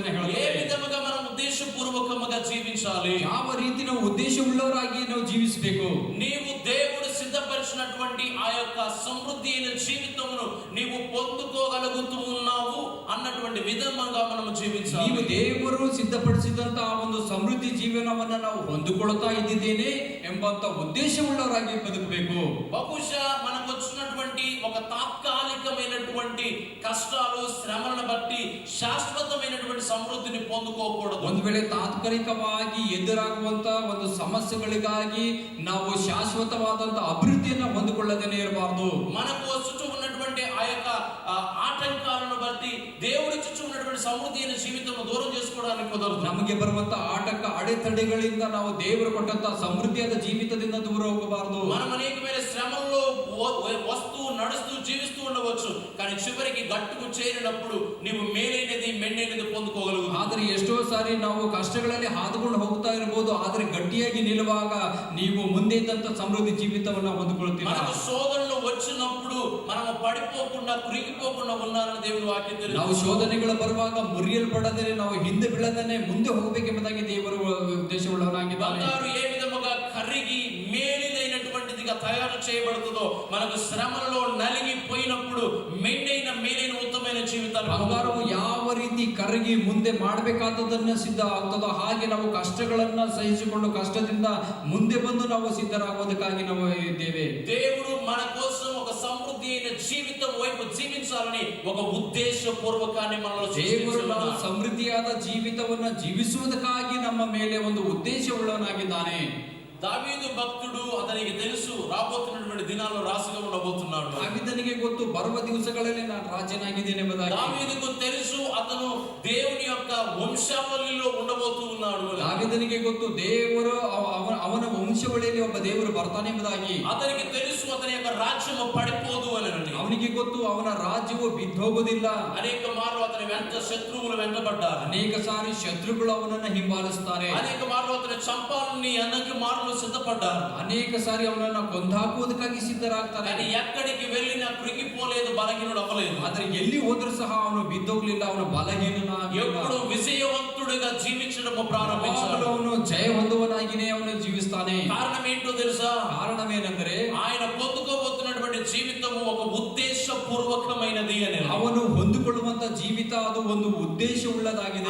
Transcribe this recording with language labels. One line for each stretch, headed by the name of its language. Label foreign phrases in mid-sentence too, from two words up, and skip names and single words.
Telugu: ఏ
Kannada: ಹೇಳುತ್ತದೆ.
Telugu: విధముగా మనం ఉద్దేశపూర్వకంగా జీవించాలి,
Kannada: ಯಾವ ರೀತಿ ನಾವು ಉದ್ದೇಶ ಉಳ್ಳವರಾಗಿ ನಾವು ಜೀವಿಸಬೇಕು.
Telugu: నీవు దేవుడు సిద్ధపరిచినటువంటి ఆ యొక్క సమృద్ధి అయిన జీవితమును నీవు పొందుకోగలుగుతూ ఉన్నావు అన్నటువంటి విధంగా మనం జీవించాలి.
Kannada: ನೀವು ದೇವರು ಸಿದ್ಧಪಡಿಸಿದಂತ ಆ ಒಂದು ಸಮೃದ್ಧಿ ಜೀವನವನ್ನ ನಾವು ಹೊಂದಿಕೊಳ್ಳುತ್ತಾ ಇದ್ದೇನೆ ಎಂಬಂತ ಉದ್ದೇಶವುಳ್ಳವರಾಗಿ ಬದುಕಬೇಕು.
Telugu: బహుశా మనకు వచ్చినటువంటి ఒక తాత్కాలికమైనటువంటి కష్టాలు శ్రమలను బట్టి శాశ్వతమైనటువంటి సమృద్ధిని పొందుకోకూడదు.
Kannada: ಒಂದು ವೇಳೆ ತಾತ್ಕಾಲಿಕವಾಗಿ ಎದುರಾಗುವಂತ ಒಂದು ಸಮಸ್ಯೆಗಳಿಗಾಗಿ ನಾವು ಶಾಶ್ವತವಾದಂತ ಅಭಿವೃದ್ಧಿಯನ್ನ ಹೊಂದಿಕೊಳ್ಳದೇನೆ ಇರಬಾರದು.
Telugu: మనకు చుట్టూ ఉన్నటువంటి ఆ యొక్క ఆటంకాలను బట్టి దేవుడి చుట్టూ ఉన్నటువంటి సమృద్ధి అయిన జీవితం దూరం చేసుకోవడానికి కుదరదు.
Kannada: ನಮಗೆ ಬರುವಂತ ಆಟಂಕ ಅಡೆತಡೆಗಳಿಂದ ನಾವು ದೇವರು ಕೊಟ್ಟಂತ ಸಮೃದ್ಧಿಯಾದ ಜೀವಿತದಿಂದ ದೂರ ಹೋಗಬಾರದು.
Telugu: మనం అనేకమైన శ్రమల్లో వస్తూ నడుస్తూ జీవిస్తూ ఉండవచ్చు, కానీ చివరికి గట్టుకు చేరినప్పుడు నీవు మేలైనది మెండైనది పొందుకోగలవు.
Kannada: ಆದರೆ ಎಷ್ಟೋ ಸಾರಿ ನಾವು ಕಷ್ಟಗಳಲ್ಲಿ ಹಾದುಕೊಂಡು ಹೋಗ್ತಾ ಇರಬಹುದು, ಆದರೆ ಗಟ್ಟಿಯಾಗಿ ನಿಲ್ಲುವಾಗ ನೀವು ಮುಂದೆ ಇದ್ದಂತ ಸಮೃದ್ಧಿ ಜೀವಿತವನ್ನ ಹೊಂದಿಕೊಳ್ಳುತ್ತೀರಾ.
Telugu: మనకు శోధనలు వచ్చినప్పుడు మనము పడిపోకుండా కృంగిపోకుండా ఉండాలని దేవుని వాక్యం
Kannada: ನಾವು
Telugu: తెలుసు.
Kannada: ಶೋಧನೆಗಳು ಬರುವಾಗ ಮುರಿಯಲ್ಪಡದೇ ನಾವು ಹಿಂದೆ ಬೀಳದೇ ಮುಂದೆ ಹೋಗಬೇಕೆಂಬುದಾಗಿ ದೇವರು ಉದ್ದೇಶವುಳ್ಳವನಾಗಿದ್ದಾನೆ.
Telugu: బంగారు ఏ విధముగా కరిగి మేలిదైనటువంటిదిగా తయారు చేయబడుతుందో మనకు శ్రమలలో నలిగిపోయినప్పుడు మేలైన ఉత్తమమైన జీవితాన్ని
Kannada: ಬಂಗಾರವು ಯಾವ ರೀತಿ ಕರಗಿ ಮುಂದೆ ಮಾಡಬೇಕಾದದನ್ನ ಸಿದ್ಧ ಆಗ್ತದೋ ಹಾಗೆ ನಾವು ಕಷ್ಟಗಳನ್ನ ಸಹಿಸಿಕೊಂಡು ಕಷ್ಟದಿಂದ ಮುಂದೆ ಬಂದು ನಾವು ಸಿದ್ಧರಾಗುವುದಕ್ಕಾಗಿ ನಾವು ಇದ್ದೇವೆ.
Telugu: దేవుడు మన కోసం ఒక సమృద్ధి అయిన జీవితం వైపు జీవించాలని ఒక ఉద్దేశపూర్వకాన్ని మనలో
Kannada: ದೇವರು ನಾವು
Telugu: సృష్టించాడు.
Kannada: ಸಮೃದ್ಧಿಯಾದ ಜೀವಿತವನ್ನ ಜೀವಿಸುವುದಕ್ಕಾಗಿ ನಮ್ಮ ಮೇಲೆ ಒಂದು ಉದ್ದೇಶವುಳ್ಳವನಾಗಿದ್ದಾನೆ.
Telugu: దావీదు భక్తుడు అతనికి తెలుసు రాబోతున్నటువంటి దినాల్లో రాజుగా ఉండబోతున్నాడు.
Kannada: దావీದನಿಗೆ ಗೊತ್ತು ಬರುವ ದಿವಸಗಳಲ್ಲಿ ನಾನು ರಾಜನಾಗಿದ್ದೇನೆ ಎಂಬುದಾಗಿ.
Telugu: దావీదుకు తెలుసు అతను దేవుని యొక్క వంశావళిలో ఉండబోతూ ఉన్నాడు.
Kannada: దావీದನಿಗೆ ಗೊತ್ತು ದೇವರು ಅವನ ವಂಶವಳಿಯಲ್ಲಿ ಒಬ್ಬ ದೇವರು ಬರ್ತಾನೆ ಎಂಬುದಾಗಿ.
Telugu: అతనికి తెలుసు అతని యొక్క రాజ్యము పడిపోదు అని.
Kannada: ಅವನಿಗೆ ಗೊತ್ತು ಅವನ ರಾಜ್ಯವು ಬಿದ್ದೋಗುವುದಿಲ್ಲ.
Telugu: అనేక మార్లు అతని వెంట శత్రువులు వెంటబడ్డారు.
Kannada: ಅನೇಕ ಸಾರಿ ಶತ್ರುಗಳು ಅವನನ್ನ ಹಿಂಬಾಲಿಸುತ್ತಾರೆ.
Telugu: అనేక మార్లు అతని చంపాలని అనేక మార్లు సిద్ధపడ్డారు.
Kannada: ಅನೇಕ ಸಾರಿ ಅವನನ್ನ ಕೊಂದಾಕುವುದಕ್ಕಾಗಿ ಸಿದ್ಧರಾಗ್ತಾರೆ.
Telugu: కానీ ఎక్కడికి వెళ్ళినా కృంగిపోలేదు, బలహీనుడు అవ్వలేదు.
Kannada: ಆದ್ರೆ ಎಲ್ಲಿ ಹೋದ್ರೂ ಸಹ ಅವನು ಬಿದ್ದೋಗ್ಲಿಲ್ಲ, ಅವನು ಬಲಹೀನನಾಗಿಲ್ಲ.
Telugu: ఎప్పుడు విజయవంతుడిగా జీవించడం ప్రారంభించాడు.
Kannada: ಅವನು ಜಯ ಹೊಂದುವನಾಗಿನೇ ಅವನು ಜೀವಿಸ್ತಾನೆ.
Telugu: కారణం ఏంటో తెలుసా?
Kannada: ಕಾರಣವೇನೆಂದರೆ
Telugu: ఆయన పొందుకోబోతున్నటువంటి జీవితము ఒక ఉద్దేశపూర్వకమైనది అని.
Kannada: ಅವನು ಹೊಂದಿಕೊಳ್ಳ ಹೊಂದಿಕೊಳ್ಳುವಂತ ಜೀವಿತ ಅದು ಒಂದು ಉದ್ದೇಶ ಉಳ್ಳದಾಗಿದೆ.